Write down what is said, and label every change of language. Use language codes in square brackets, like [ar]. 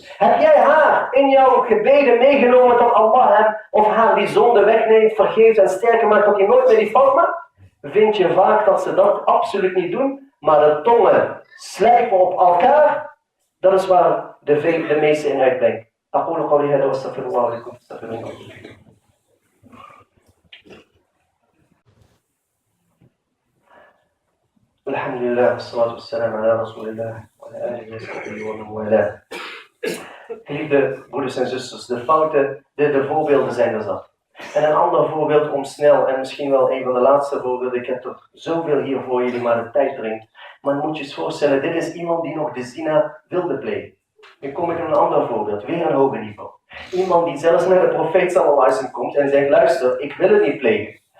[nl] Heb jij haar in jouw gebeden meegenomen dat Allah hem of haar die zonde wegneemt, vergeeft en sterker maakt dat hij nooit meer die fout maakt? Vind je vaak dat ze dat absoluut niet doen, maar de tongen slijpen op elkaar. Dat is waar de meeste in uitbrengen. [ar] أقول قولي هذا واستغفر الله لكم فاستغفروه. الحمد لله والصلاة والسلام على رسول الله وعلى آله وصحبه ومن والاه. [nl] Geliefde broeders en zusters, de fouten, de voorbeelden zijn er zat. En een ander voorbeeld om snel, en misschien wel een van de laatste voorbeelden, ik heb er zoveel hier voor jullie, maar de tijd dringt. Maar moet je eens voorstellen, dit is iemand die nog de zina wilde plegen. Nu kom ik met een ander voorbeeld, weer een hoger niveau. Iemand die zelfs naar de profeet [ar] sallallahu alaihi wasallam [nl] komt en zegt, luister, ik wil het niet plegen.